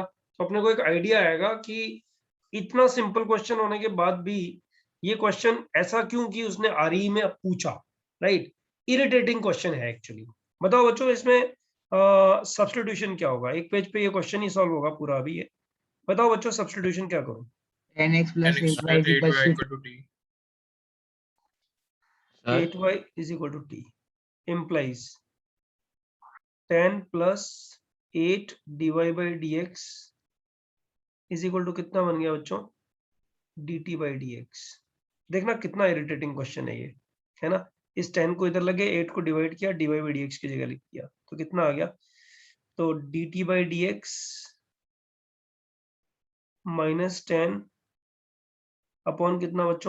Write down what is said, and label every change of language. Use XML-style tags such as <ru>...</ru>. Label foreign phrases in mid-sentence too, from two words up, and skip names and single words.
<hi>तो अपने को एक आइडिया आएगा कि इतना</hi> <en>simple question</en> <hi>होने के बाद भी ये क्वेश्चन ऐसा क्यों कि उसने आरई में पूछा, राइट।</hi> <en>irritating question</en> <hi>है एक्चुअली। बताओ बच्चों, इसमें सब्स्टिट्यूशन क्या होगा? एक पेज पे ये क्वेश्चन ही सॉल्व होगा पूरा अभी ये। बताओ बच्चों, सब्स्टिट्यूशन क्या करूं?</hi> <en>10x plus 10x 8y plus is equal 8y to equal to t. 8y is equal to t implies 10 plus 8 dy by dx is equal to</en> <hi>कितना बन गया बच्चों?</hi> <en>dt by dx।</en> <hi>देखना कितना</hi> <en>irritating question</en> <hi>है ये, है ना। इस 10 को इधर लगे, 8 को डिवाइड किया,</hi> <en>dy by dx</en> <hi>की जगह लिख दिया, तो कितना आ गया? तो</hi> <en>dt by dx minus 10 upon</en> <hi>कितना बच्चों?</hi>